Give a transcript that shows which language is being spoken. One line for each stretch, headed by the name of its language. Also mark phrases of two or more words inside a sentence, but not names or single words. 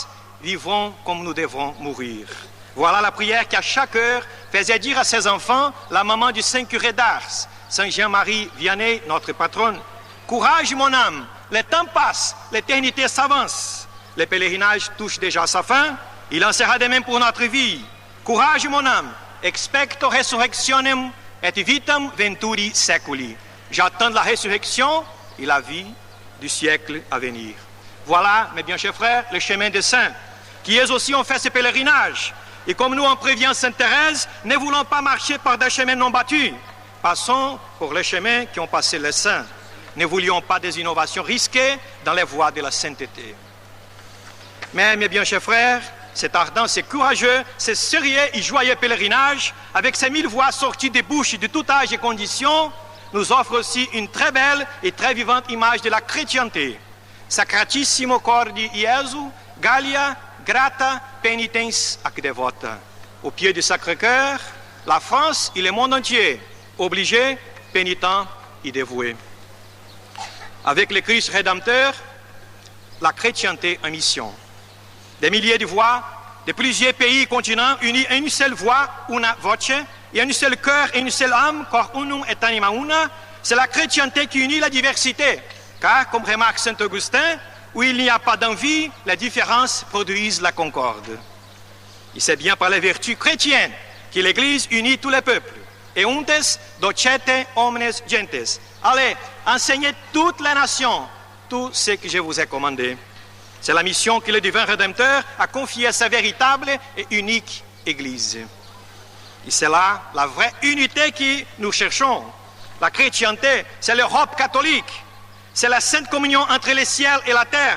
French: Vivons comme nous devons mourir. Voilà la prière qui à chaque heure faisait dire à ses enfants la maman du Saint curé d'Ars, Saint Jean-Marie Vianney, notre patronne. Courage, mon âme, le temps passe, l'éternité s'avance. Le pèlerinage touche déjà sa fin, il en sera de même pour notre vie. Courage, mon âme,
Latin: expecto resurrectionem et vitam venturi seculi.
French: J'attends la résurrection et la vie du siècle à venir. Voilà, mes bien chers frères, le chemin des saints, qui eux aussi ont fait ce pèlerinage. Et comme nous en prévient Sainte Thérèse, ne voulons pas marcher par des chemins non battus. Passons pour les chemins qui ont passé les saints. Ne voulions pas des innovations risquées dans les voies de la sainteté. Mais, mes bien chers frères, cet ardent, ce courageux, ce sérieux et joyeux pèlerinage, avec ces 1000 voix sorties des bouches de tout âge et conditions, nous offre aussi une très belle et très vivante image de la chrétienté.
Latin: Sacratissimo cor di Iesu, Gallia, grata penitens ac devota.
French: Au pied du Sacré-Cœur, la France et le monde entier, obligés, pénitents et dévoués. Avec le Christ rédempteur, la chrétienté en mission. Des milliers de voix de plusieurs pays et continents unis à une seule voix,
Latin: una voce,
French: et un seul cœur et une seule âme,
Latin: cor unum et anima una,
French: c'est la chrétienté qui unit la diversité. Car, comme remarque Saint Augustin, Où il n'y a pas d'envie, les différences produisent la concorde. Et c'est bien par les vertus chrétiennes que l'Église unit tous les peuples.
Latin: Euntes docete omnes gentes.
French: Allez, enseignez toutes les nations tout ce que je vous ai commandé. C'est la mission que le divin Rédempteur a confiée à sa véritable et unique Église. Et c'est là la vraie unité que nous cherchons. La chrétienté, c'est l'Europe catholique. C'est la sainte communion entre le ciel et la terre.